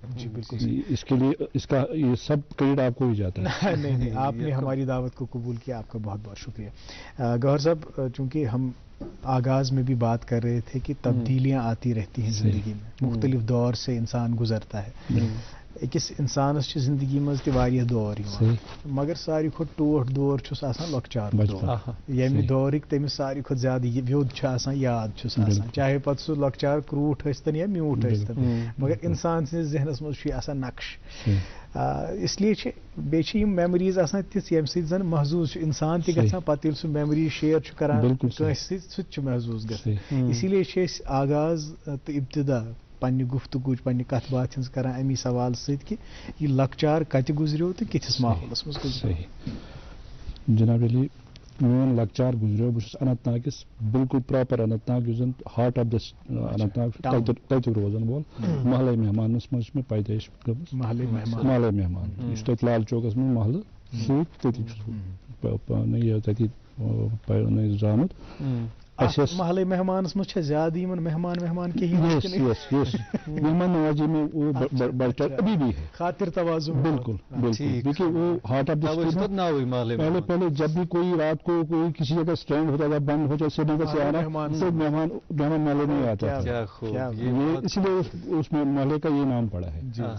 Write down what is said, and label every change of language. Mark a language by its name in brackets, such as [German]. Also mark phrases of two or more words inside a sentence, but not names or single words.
[Urdu] جی بالکل، اس کے لیے اس کا یہ سب کریڈٹ آپ کو ہی جاتا ہے۔ نہیں، آپ نے ہماری دعوت کو قبول کیا، آپ کا بہت بہت شکریہ۔ گوہر صاحب، چونکہ ہم آغاز میں بھی بات کر رہے تھے کہ تبدیلیاں آتی رہتی ہیں زندگی میں، مختلف دور سے انسان گزرتا ہے۔ [Kashmiri] اکس انسانس چھ زندگی مز تہ واریاہ دور یوان، مگر ساری کھت ٹوٹ دور چھس آسان لۄکچار دور، ییٚمہِ دورٕکۍ تٔمِس ساری کھۄتہٕ زیادٕ ویوٚد چھُ آسان، یاد چھُس آسان، چاہے پتہٕ سُہ لۄکچار کروٗٹھ ٲسۍتن یا میوٗٹھ ٲسۍتن، مگر انسان سٕنٛدِس ذہنس منٛز چھُ یہِ آسان نقش۔ اس لیے چھِ بیٚیہِ چھِ یِم میموریٖز آسان تِژھ ییٚمہِ سۭتۍ زن محظوٗظ چھُ انسان تہِ گژھان، پتہٕ ییٚلہِ سُہ [English] memory share [Kashmiri] چھُ کران کٲنٛسہِ سۭتۍ، سُہ تہِ چھُ محظوٗظ گژھان۔ اسی لیے چھِ أسۍ آغاز تہٕ ابتدا پننہِ گفتگوٗچ، پننہِ کتھ باتھِ ہٕنٛز کران امی سوال سۭتۍ کہِ یہِ لۄکچار کتہِ گُزریو تہٕ کِتھِس ماحولس منٛز گُزریو؟ جناب علی، میون لۄکچار گُزریو، بہٕ چھُس اننت ناگس بالکل پراپر اننت ناگ، یُس زن [English] heart of the [Kashmiri] اننت ناگ تتیُک روزن وول محلے مہمانس منٛز چھِ مےٚ پیدٲیش گٔمٕژ، محلے مہمان یُس تتہِ لال چوکس منٛز محلہٕ سۭتۍ، تٔتی چھُس بہٕ پانہٕ یہِ تتہِ زامُت۔ محلے مہمانس منٛز چھا زیادٕ یِمن مہمان کہیٖنۍ؟ [Urdu] مہمان نوازی میں وہ بڑھتا ابھی بھی ہے، خاطر توازن، بالکل بالکل، دیکھیے وہ [English] heart of the [Urdu] پہلے جب بھی کوئی رات کو کوئی کسی جگہ اسٹینڈ ہوتا تھا، بند ہو جائے سری نگر سے آنا، تو مہمان محلے میں آتا تھا، اسی لیے اس میں محلے کا یہ نام پڑا ہے۔